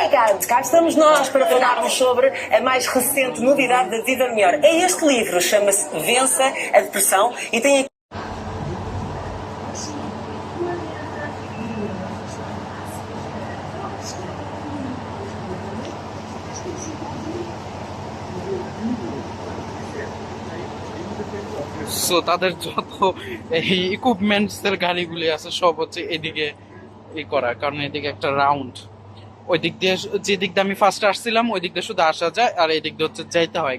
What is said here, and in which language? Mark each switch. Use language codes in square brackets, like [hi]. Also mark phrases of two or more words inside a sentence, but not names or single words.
[pt] Ricardo, cá estamos nós para falarmos sobre a mais recente novidade da Vida Melhor. É este livro, chama-se Vença a Depressão e tem aqui... [bn] সো তাদের যত ইকুইপমেন্টস এর গাড়িগুলি আছে সব হচ্ছে এদিকে করা, কারণ এদিকে একটা রাউন্ড, ওই দিক দিয়ে যে দিক দিয়ে আমি ফার্স্ট আসছিলাম ওই দিক দিয়ে শুধু আসা যায়, আর এই দিক দিয়ে হচ্ছে যাইতে হয়।